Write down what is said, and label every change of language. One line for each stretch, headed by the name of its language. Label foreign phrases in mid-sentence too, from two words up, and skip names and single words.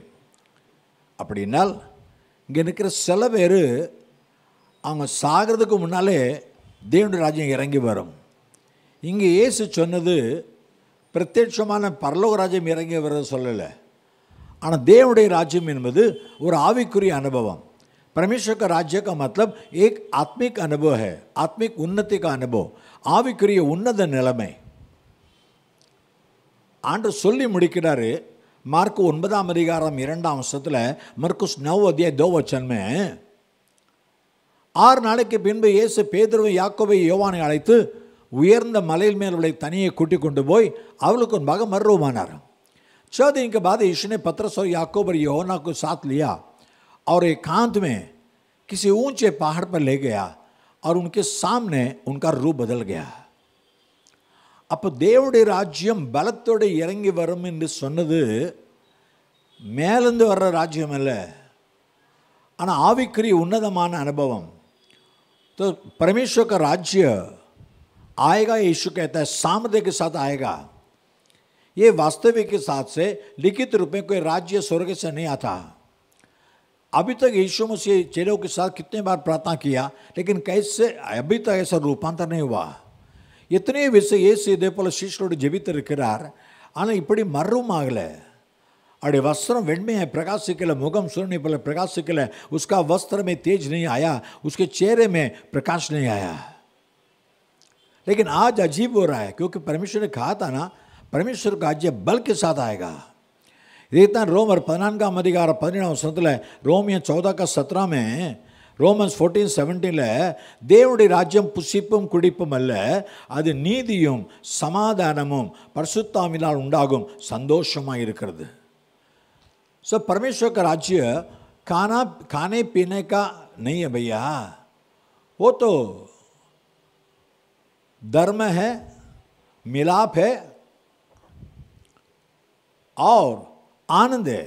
Tamil: அப்படின்னால் இங்கே நிற்கிற சில பேர் அவங்க சாகிறதுக்கு முன்னாலே தேவனுடைய ராஜ்யம் இறங்கி வரும். இங்கே இயேசு சொன்னது பிரத்யட்சமான பரலோக ராஜ்யம் இறங்கி வர்றது சொல்லலை. ஆனால் தேவனுடைய ராஜ்யம் என்பது ஒரு ஆவிக்குரிய அனுபவம்.
Hindi: परमेश्वर का राज्य का मतलब एक आत्मिक अनुभव है, आत्मिक उन्नति का अनुभव,
Tamil: ஆவிக்குரிய உன்னத நிலைமை. ஆண்டு சொல்லி முடிக்கிறாரு. மார்க் 9ஆம் அதிகாரம் 2ஆம் வசனத்தில், மர்குஸ் 9:2 6 நாளைக்கு பின்பு இயேசு பேதுருவை, யாக்கோபை, யோவானை அழைத்து உயர்ந்த மலையில் மேல் அவளை தனியே கூட்டிக் கொண்டு போய் அவளுக்கு முன்பாக மறுரூபமானார்.
Hindi: 6 दिन के बाद यीशु ने पतरस और याकूब और यूहन्ना को साथ लिया और एकांत में किसी ऊंचे पहाड़ पर ले गया और उनके सामने उनका रूप बदल गया.
Tamil: அப்போ தேவனுடைய ராஜ்யம் பலத்தோடு இறங்கி வரும் என்று சொன்னது மேலிருந்து வர்ற ராஜ்யம் அல்ல, ஆனால் ஆவிக்குரிய உன்னதமான அனுபவம்.
Hindi: तो परमेश्वर का राज्य आएगा, यीशु कहता है, सामर्थ्य के साथ आएगा. ये वास्तविक के साथ से लिखित रूप में कोई राज्य स्वर्ग से नहीं आता. अभी तक यीशु मसीह चेलों के साथ कितने बार प्रार्थना किया, लेकिन कैसे अभी तक ऐसा रूपांतर नहीं हुआ.
Tamil: எத்தனை விஷயம் இயேசு இதே போல் சீஷரோடு ஜெபித்திருக்கிறார். ஆனால் இப்படி மர்வம் ஆகலை. அவருடைய वस्त्र வெண்மையாய் பிரகாசிக்கல, முகம் சூரியனை போல பிரகாசிக்கல.
Hindi: उसका वस्त्र में तेज नहीं आया, उसके चेहरे में प्रकाश नहीं आया. लेकिन आज अजीब हो रहा है, क्योंकि परमेश्वर ने कहा था ना, परमेश्वर का राज्य बल के साथ आएगा.
Tamil: इतना रोमर 14ஆம் அதிகாரம் 17ஆம் வசனத்தில், ரோமியன் 14:17 में, ரோமன்ஸ் 14:17 தேவனுடைய ராஜ்யம் புசிப்பும் குடிப்பும் அல்ல, அது நீதியும் சமாதானமும் பரிசுத்தாவினால் உண்டாகும் சந்தோஷமாக இருக்கிறது.
Hindi: सो परमेश्वर का राज्य खाने पीने का नहीं है भैया, वो तो धर्म है, मिलाप है और आनंद है.